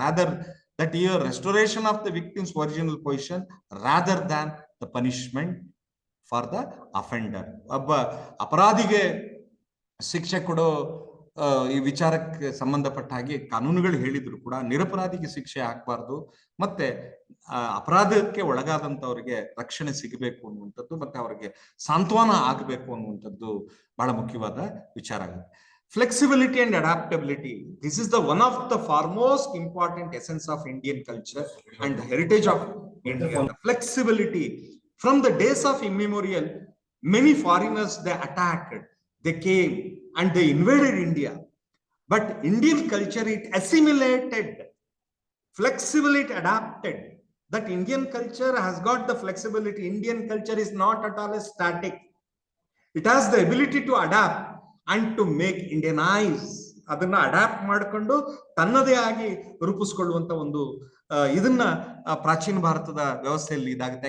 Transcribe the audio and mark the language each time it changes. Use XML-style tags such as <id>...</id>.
<en>Rather that year restoration of the victim's original position rather than the punishment for the offender.</en> <kn>ಒಬ್ಬ ಅಪರಾಧಿಗೆ ಶಿಕ್ಷೆ ಕೊಡೋ ಈ ವಿಚಾರಕ್ಕೆ ಸಂಬಂಧಪಟ್ಟ ಹಾಗೆ ಕಾನೂನುಗಳು ಹೇಳಿದ್ರು ಕೂಡ ನಿರಪರಾಧಿಗೆ ಶಿಕ್ಷೆ ಹಾಕಬಾರ್ದು, ಮತ್ತೆ ಅಪರಾಧಕ್ಕೆ ಒಳಗಾದಂತವರಿಗೆ ರಕ್ಷಣೆ ಸಿಗಬೇಕು ಅನ್ನುವಂಥದ್ದು, ಮತ್ತೆ ಅವರಿಗೆ ಸಾಂತ್ವನ ಆಗಬೇಕು ಅನ್ನುವಂಥದ್ದು ಬಹಳ ಮುಖ್ಯವಾದ ವಿಚಾರ ಆಗುತ್ತೆ.</kn> <en>Flexibility and adaptability. This is the one of the foremost important essence of Indian culture and the heritage of India. Flexibility. From the days of immemorial, many foreigners they attacked, they came and they invaded India. But Indian culture, it assimilated, flexibility, adapted. That Indian culture has got the flexibility. Indian culture is not at all static. It has the ability to adapt and to make Indianize.</en> <kn>ಅದನ್ನ adapt ಮಾಡಿಕೊಂಡು ತನ್ನದೇ ಆಗಿ ರೂಪಿಸ್ಕೊಳ್ಳುವಂತ ಒಂದು ಇದನ್ನ ಪ್ರಾಚೀನ ಭಾರತದ ವ್ಯವಸ್ಥೆಯಲ್ಲಿ ಇದಾಗುತ್ತೆ.</kn>